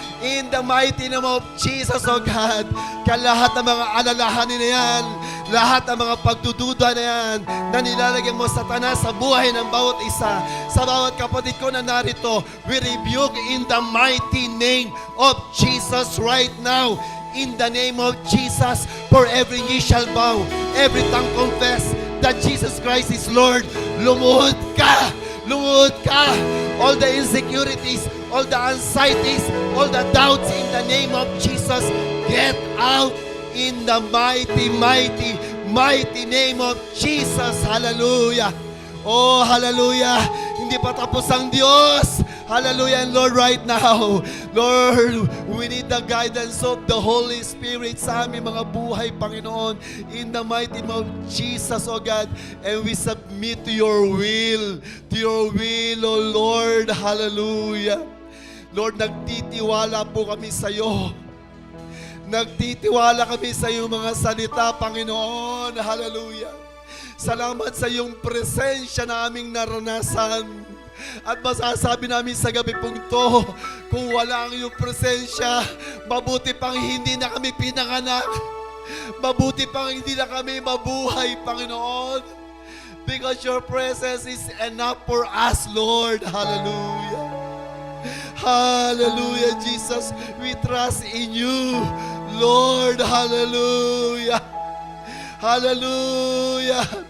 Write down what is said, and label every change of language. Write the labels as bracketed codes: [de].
[en] In the mighty name of Jesus, O God. [tl] Kaya lahat ng mga alalahanin na yan, lahat ng mga pagdududa na yan, na nilalagyan mo, Satanas, sa buhay ng bawat isa, sa bawat kapatid ko na narito, [en] we rebuke in the mighty name of Jesus right now. In the name of Jesus, for every knee shall bow, every tongue confess that Jesus Christ is Lord. [tl] Lumuhod ka! Lumuhod ka! [en] All the insecurities, all the anxieties, all the doubts in the name of Jesus, get out in the mighty, mighty, mighty name of Jesus. Hallelujah! Oh, hallelujah! [tl] Hindi pa tapos ang Diyos. [en] Hallelujah. And Lord, right now, Lord, we need the guidance of the Holy Spirit [tl] sa aming mga buhay, [en] Panginoon, in the mighty name of Jesus, oh God. And we submit to your will, oh Lord. [tl] Hallelujah. Lord, nagtitiwala po kami sa iyo. Nagtitiwala kami sa iyong mga salita, Panginoon. Hallelujah. Salamat sa iyong presensya na aming naranasan. At masasabi namin sa gabi pong to, kung wala ang iyong presensya, mabuti pang hindi na kami pinanganak. Mabuti pang hindi na kami mabuhay, Panginoon. [en] Because your presence is enough for us, Lord. Hallelujah. Hallelujah, Jesus. We trust in you, Lord. Hallelujah. Hallelujah.